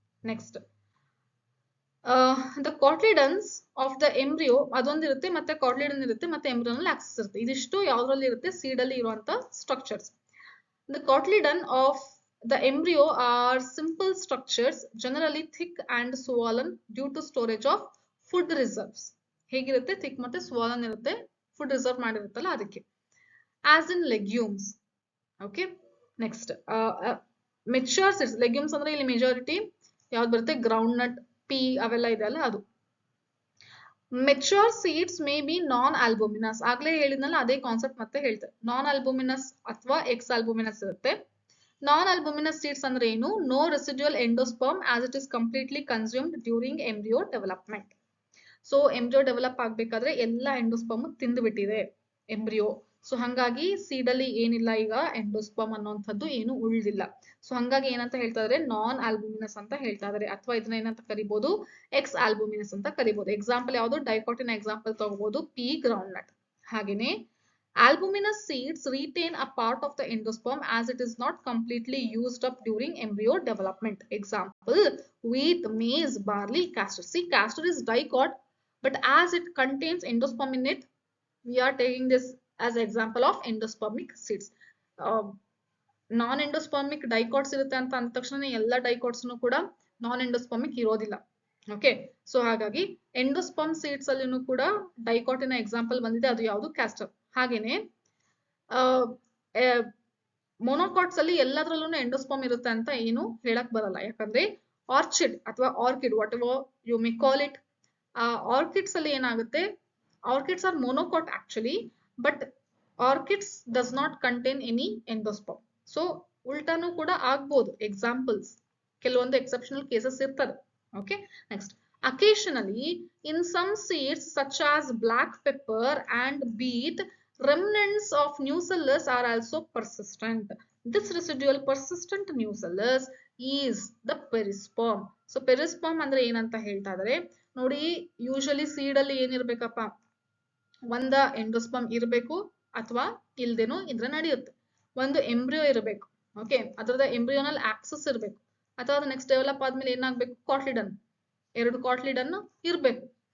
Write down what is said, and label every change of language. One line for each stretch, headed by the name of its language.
Kannada: Next
English: the cotyledons of the embryo
Kannada: ಅದೊಂದಿರುತ್ತೆ, ಮತ್ತೆ cotyledon ಇರುತ್ತೆ, ಮತ್ತೆ embryonal axis ಇರುತ್ತೆ. ಇದಿಷ್ಟು ಯಾವ್ದ್ರಲ್ಲಿ ಇರುತ್ತೆ? ಸೀಡ್ ಅಲ್ಲಿ ಇರುವಂತ structures.
English: The cotyledon of the embryo are simple structures, generally thick and swollen due to storage of food reserves.
Kannada: ಹೇಗಿರುತ್ತೆ? thick ಮತ್ತೆ swollen ಇರುತ್ತೆ, food reserve ಮಾಡಿರುತ್ತಲ್ಲ ಅದಕ್ಕೆ.
English: as in legumes. okay, next mature seeds.
Kannada: legumes ಅಂದ್ರೆ ಇಲ್ಲಿ majority ಯಾವ್ದು ಬರುತ್ತೆ? Ground nut, P ಅವೆಲ್ಲ ಇದೆ ಅಲ್ಲ ಅದು.
English: Mature seeds may be non albuminous.
Kannada: ಆಗ್ಲೇ ಹೇಳಿದ್ನಲ್ಲ ಅದೇ ಕಾನ್ಸೆಪ್ಟ್ ಮತ್ತೆ ಹೇಳ್ತಾರೆ. ನಾನ್ ಆಲ್ಬುಮಿನಸ್ ಅಥವಾ ಎಕ್ಸ್ ಆಲ್ಬುಮಿನಸ್ ಇರುತ್ತೆ.
English: non albuminous seeds
Kannada: ಅಂದ್ರೆ ಏನು?
English: No residual endosperm as it is completely consumed during embryo development.
Kannada: So embryo develop ಆಗ್ಬೇಕಾದ್ರೆ ಎಲ್ಲ ಎಂಡೋಸ್ಪರ್ಮ್ ತಿಂದ್ಬಿಟ್ಟಿದೆ ಎಂಬ್ರಿಯೋ. ಸೊ ಹಂಗಾಗಿ ಸೀಡ್ ಅಲ್ಲಿ ಏನಿಲ್ಲ ಈಗ ಎಂಡೋಸ್ಪರ್ಮ್ ಅನ್ನೋಂಥದ್ದು ಏನು ಉಳಿದಿಲ್ಲ. ಸೊ ಹಂಗಾಗಿ ಏನಂತ ಹೇಳ್ತಾ ಇದಾರೆ? ನಾನ್ ಆಲ್ಬುಮಿನಸ್ ಅಂತ ಹೇಳ್ತಾ ಇದಾರೆ. ಅಥವಾ ಇದನ್ನ ಏನಂತ ಕರಿಬಹುದು? ಎಕ್ಸ್ ಆಲ್ಬುಮಿನಸ್ ಅಂತ ಕರಿಬಹುದು. ಎಕ್ಸಾಂಪಲ್ ಯಾವುದು? ಡೈಕಾಟಿನ ಎಕ್ಸಾಂಪಲ್ ತಗೋಬಹುದು, ಪಿ ಗ್ರೌಂಡ್ ನಟ್.
English: ಹಾಗೇನೆ albuminous seeds retain a part of the endosperm as it is not completely used up during embryo development. Example, wheat, maize, barley, castor. See, castor is dicot, but as it contains endosperm in it, we are taking this as example of endospermic seeds.
Kannada: Non endospermic dicots ಇರುತ್ತೆ ಅಂತ ಅಂದ ತಕ್ಷಣ ಎಲ್ಲ dicots ಕೂಡ ನಾನ್ endospermic ಇರೋದಿಲ್ಲ. Okay, so ಹಾಗಾಗಿ endosperm seeds ಅಲ್ಲಿನೂ ಕೂಡ ಡೈಕಾಟಿನ ಎಕ್ಸಾಂಪಲ್ ಬಂದಿದೆ, ಅದು ಯಾವುದು? ಕ್ಯಾಸ್ಟರ್. ಹಾಗೇನೆ ಮೊನೋಕಾಟ್ಸ್ ಅಲ್ಲಿ ಎಲ್ಲದರಲ್ಲೂ ಎಂಡೋಸ್ಪರ್ಮ್ ಇರುತ್ತೆ ಅಂತ ಏನು ಹೇಳಕ್ ಬರಲ್ಲ. ಯಾಕಂದ್ರೆ ಆರ್ಚಿಡ್ ಅಥವಾ orchid,
English: whatever you may call it,
Kannada: orchids ಅಲ್ಲಿ ಏನಾಗುತ್ತೆ?
English: Orchids are monocot actually, but orchids does not contain any endosperm.
Kannada: So ಉಲ್ಟಾನು ಕೂಡ ಆಗ್ಬೋದು. ಎಕ್ಸಾಂಪಲ್ಸ್ ಕೆಲವೊಂದು ಎಕ್ಸೆಪ್ಷನಲ್ ಕೇಸಸ್ ಇರ್ತದೆ.
English: Okay, next, occasionally in some seeds such as black pepper and beet, remnants of nucellus are also persistent. This residual persistent nucellus is the perisperm.
Kannada: So perisperm ಅಂದ್ರೆ ಏನಂತ ಹೇಳ್ತಾ ಇದಾರೆ ನೋಡಿ. Usually seed ಅಲ್ಲಿ ಏನಿರ್ಬೇಕಪ್ಪ? ಒಂದ endosperm ಇರಬೇಕು ಅಥವಾ ಇಲ್ದೇನೋ ಇದ್ರೆ ನಡೆಯುತ್ತೆ. ಒಂದು ಎಂಬ್ರಿಯೋ ಇರಬೇಕು. ಓಕೆ, ಅದರದ ಎಂಬ್ರಿಯೋನಲ್ ಆಕ್ಸಸ್ ಇರಬೇಕು. ಅಥವಾ ಅದು ನೆಕ್ಸ್ಟ್ ಡೆವಲಪ್ ಆದ್ಮೇಲೆ ಏನಾಗ್ಬೇಕು? ಕಾಟ್ಲಿಡನ್, 2 ಕಾಟ್ಲಿಡನ್ ಇರ್ಬೇಕು.